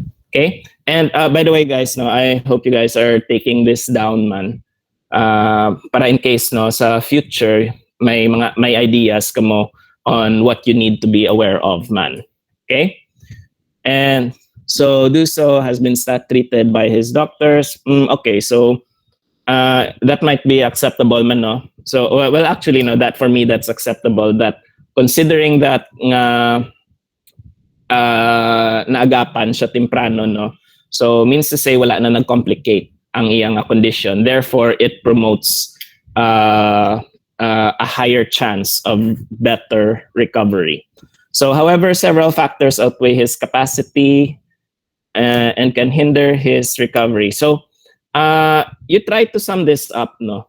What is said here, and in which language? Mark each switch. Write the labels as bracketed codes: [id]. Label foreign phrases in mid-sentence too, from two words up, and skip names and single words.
[en] Okay, and by the way, guys, no, I hope you guys are taking this down, man, para in case, no, [ceb] sa future may ideas kamo [en] on what you need to be aware of, man. Okay, and so Duso has been stat treated by his doctors. Okay, so that might be acceptable, man, no. So well, actually, no, that for me that's acceptable. That considering that [ceb] naagapan siya temprano, [en] no. So means to say [ceb] wala na nag-complicate ang iyang condition. [en] Therefore, it promotes a higher chance of better recovery. So, however, several factors outweigh his capacity and can hinder his recovery. So, you try to sum this up, no.